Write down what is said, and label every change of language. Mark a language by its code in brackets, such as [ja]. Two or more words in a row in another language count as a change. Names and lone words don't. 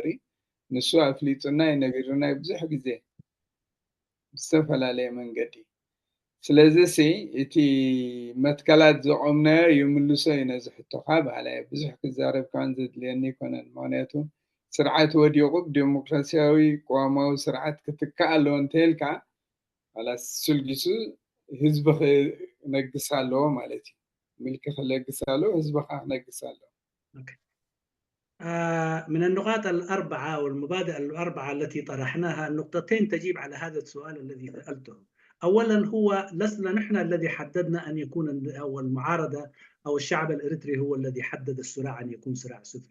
[ti] ንሱ ኣፍሊጡና ይነግርና ብዙሕ ግዜ ብዝተፈላለየ መንገዲ። ስለዚ እቲ መትከላት ዘቆምናዮ ይምልሶ እዩ ነዚ ሕቶካ ባህላየ ብዙሕ ክዛረብ ካን ዘድልየኒ ይኮነን። ምክንያቱ ስርዓት ወዲቑ ብዲሞክራሲያዊ ቀዋማዊ ስርዓት ክትካእ ኣለዎ እንተይልካ خلاص ስልጊሱ ህዝቢ ክነግስ ኣለዎ ማለት እዩ። ምልኪ ክለግስ ኣለዎ፣ ህዝቢ ከዓ ክነግስ ኣለዎ። [ar] من النقاط الأربعة والمبادئ الأربعة التي طرحناها، النقطتين تجيب على هذا السؤال الذي سألته. أولا هو لسنا نحن الذي حددنا أن يكون أو المعارضة أو الشعب الإريتري هو الذي حدد الصراع أن يكون صراع صفري.